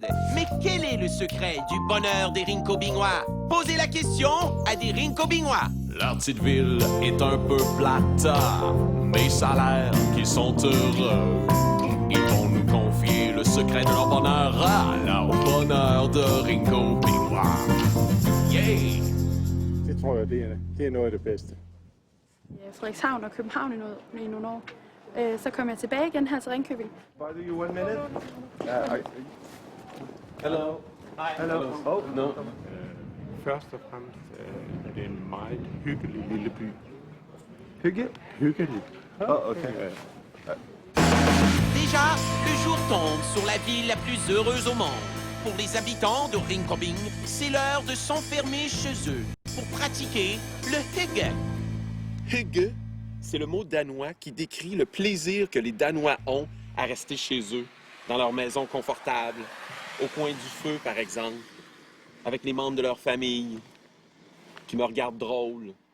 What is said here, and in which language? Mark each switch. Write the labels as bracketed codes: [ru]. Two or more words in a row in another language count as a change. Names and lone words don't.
[fr] Mais quel est le secret du bonheur des Rinko-Bingois? Posez la question à des Rinko-Bingois. La petite ville est un peu plate, mais ça a l'air qu'ils sont heureux. Ils vont nous confier le secret de leur bonheur à leur bonheur de Rinko-Bingois. [en] Yeah! [da] Det tror jeg, det er noget af det bedste. Frederikshavn og København i nogle år. Så kom jeg tilbage igen her til Ringkøbing. [en] Bother you 1 minute? Hello. Hi. Hello. Oh, no. [da] Først og fremmest er det en meget hyggelig lille by. Hygge? Hyggelig. [en] Oh, okay. [fr] Déjà, le jour tombe sur la ville la plus heureuse au monde. Pour les habitants de Rinko-Bing, c'est l'heure de s'enfermer chez eux pour pratiquer le hygge. Hygge, c'est le mot danois qui décrit le plaisir que les Danois ont à rester chez eux, dans leur maison confortable, au coin du feu, par exemple, avec les membres de leur famille, qui me regardent drôle.